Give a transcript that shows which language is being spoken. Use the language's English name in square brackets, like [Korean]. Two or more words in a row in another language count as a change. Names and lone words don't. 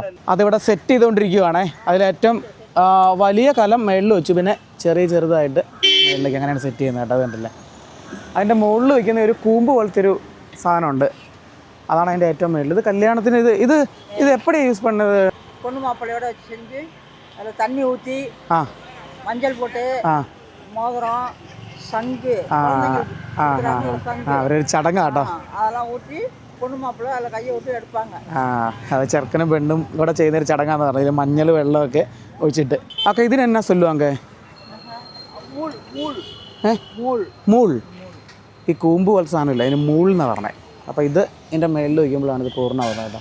[Malayalam] അതിവിടെ സെറ്റ് ചെയ്തുകൊണ്ടിരിക്കുകയാണേ. അതിലേറ്റവും വലിയ കലം മേളിൽ വെച്ചു, പിന്നെ ചെറുതായിട്ട് മേളിലേക്ക് അങ്ങനെയാണ് സെറ്റ് ചെയ്യുന്നത് കേട്ടോ. അതുകൊണ്ടല്ലേ അതിൻ്റെ മുകളിൽ വയ്ക്കുന്ന ഒരു കൂമ്പ് പോലത്തെ ഒരു സാധനമുണ്ട്, അതാണ് അതിൻ്റെ ഏറ്റവും മേളിൽ. ഇത് കല്യാണത്തിന് ഇത് എപ്പോഴാണ് [Tamil] யூஸ் பண்ணத்? பொண்ணு மாப்பிள்ளையோட செஞ்சு அதில் தண்ணி ஊற்றி மஞ்சள் போட்டு மோதிரம், சங்கு, [Malayalam] അവരൊരു ചടങ്ങാട്ടോ. [Tamil] அதெல்லாம் ஊற்றி பொண்ணு மாப்பிள்ளை அதில் கையை விட்டு எடுப்பாங்க. [Malayalam] അത് ചെറുക്കനും പെണ്ണും കൂടെ ചെയ്യുന്നൊരു ചടങ്ങാന്ന് പറഞ്ഞത്. മഞ്ഞൾ വെള്ളമൊക്കെ ഒഴിച്ചിട്ട്. ഓക്കെ, [Tamil] இதினென்னா சொல்லுவாங்க? [Malayalam] മൂൾ. ഈ കൂമ്പ് പോലെ സാധനമില്ല, അതിന് മൂൾ എന്നാണ് പറഞ്ഞത്. അപ്പോൾ ഇത് ഇതിൻ്റെ മേളിൽ വയ്ക്കുമ്പോഴാണ് ഇത് പൂർണ്ണമാകുന്നത് കേട്ടോ.